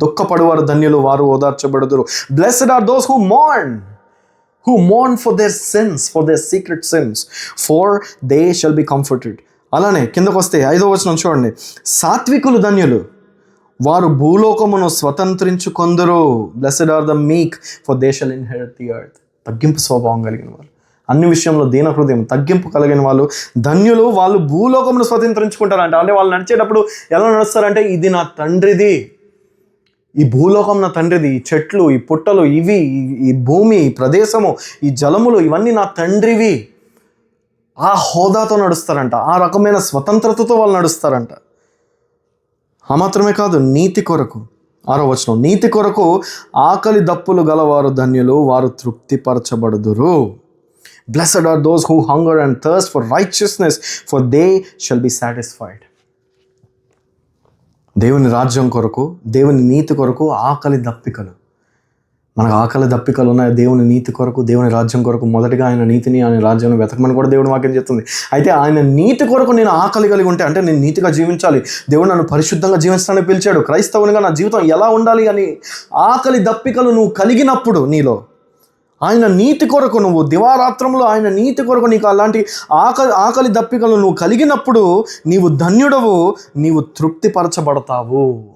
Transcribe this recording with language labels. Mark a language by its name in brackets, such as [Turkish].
[Telugu] దుఃఖపడువారు ధన్యులు, వారు ఓదార్చబడుదురు. [English] Blessed are those who mourn for their sins, for their secret sins, for they shall be comforted. [Telugu] అలానే కిందకు వస్తే 5వ వచనం చూడండి. సాత్వికులు ధన్యులు, వారు భూలోకమును స్వతంత్రించుకొందురు. [English] Blessed are the meek, for they shall inherit the earth. [Telugu] తగ్గింపు స్వభావం కలిగిన వాళ్ళు, అన్ని విషయంలో దీన హృదయం, తగ్గింపు కలిగిన వాళ్ళు ధన్యులు, వాళ్ళు భూలోకమును స్వతంత్రించుకుంటారంట. అంటే వాళ్ళు నడిచేటప్పుడు ఎలా నడుస్తారంటే, ఇది నా తండ్రిది, ఈ భూలోకం నా తండ్రిది, ఈ చెట్లు, ఈ పుట్టలు, ఇవి, ఈ భూమి, ఈ ప్రదేశము, ఈ జలములు, ఇవన్నీ నా తండ్రివి. ఆ హోదాతో నడుస్తారంట, ఆ రకమైన స్వతంత్రతతో వాళ్ళు నడుస్తారంట. ఆ మాత్రమే కాదు, నీతి కొరకు. 6వ వచనం, నీతి కొరకు ఆకలి దప్పులు గలవారు ధన్యులు, వారు తృప్తిపరచబడుదురు. [English] Blessed are those who hunger and thirst for righteousness, for they shall be satisfied. [Telugu] దేవుని రాజ్యం కొరకు, దేవుని నీతి కొరకు ఆకలి దప్పికలు. మనకు ఆకలి దప్పికలు ఉన్నాయి దేవుని నీతి కొరకు, దేవుని రాజ్యం కొరకు. మొదటిగా ఆయన నీతిని, ఆయన రాజ్యాన్ని వెతకమని కూడా దేవుని వాక్యం చెప్తుంది. అయితే ఆయన నీతి కొరకు నేను ఆకలి కలిగి ఉంటే, అంటే నేను నీతిగా జీవించాలి, దేవుడు నన్ను పరిశుద్ధంగా జీవించడానికి పిలిచాడు, క్రైస్తవునిగా నా జీవితం ఎలా ఉండాలి అని ఆకలి దప్పికలు నువ్వు కలిగినప్పుడు, నీలో ఆయన నీతి కొరకు, నువ్వు దివారాత్రంలో ఆయన నీతి కొరకు నీకు అలాంటి ఆకలి దప్పికలు నువ్వు కలిగినప్పుడు నీవు ధన్యుడవు, నీవు తృప్తిపరచబడతావు.